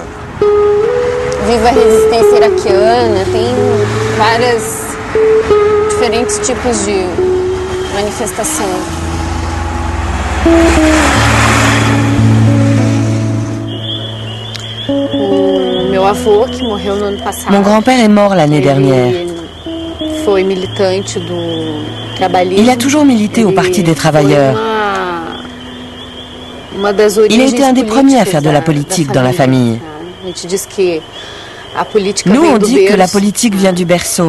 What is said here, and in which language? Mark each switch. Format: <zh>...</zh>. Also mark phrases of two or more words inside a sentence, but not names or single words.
<pt>Viva a resistência iraquiana, tem vários diferentes tipos de manifestação. O meu avô, que morreu no ano passado.</pt> <fr>Mon grand-père est mort l'année dernière.</fr> <pt>Foi militante do</pt> <fr>Il a toujours milité au Parti des travailleurs. Il a été un des premiers à faire de la politique dans la famille. Nous, on dit que la politique vient du berceau.</fr>